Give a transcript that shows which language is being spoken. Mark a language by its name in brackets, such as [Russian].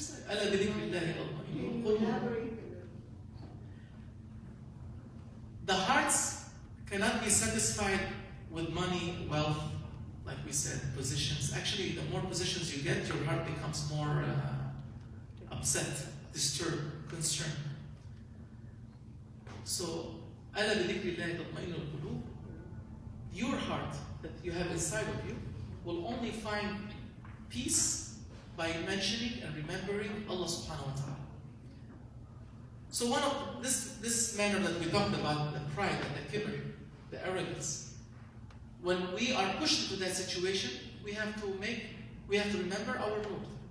[Arabic] ألا بذكر الله اطمئن القلوب. [English] The hearts cannot be satisfied with money, wealth, like we said, positions. Actually, the more positions you get, your heart becomes more upset, disturbed, concerned. So, [Arabic] ألا بذكر الله تطمئن القلوب. [English] Your heart that you have inside of you will only find peace by mentioning and remembering Allah subhanahu wa ta'ala. So one of this manner that we talked about, the pride and the kibr, the arrogance, when we are pushed into that situation, we have to remember our Lord.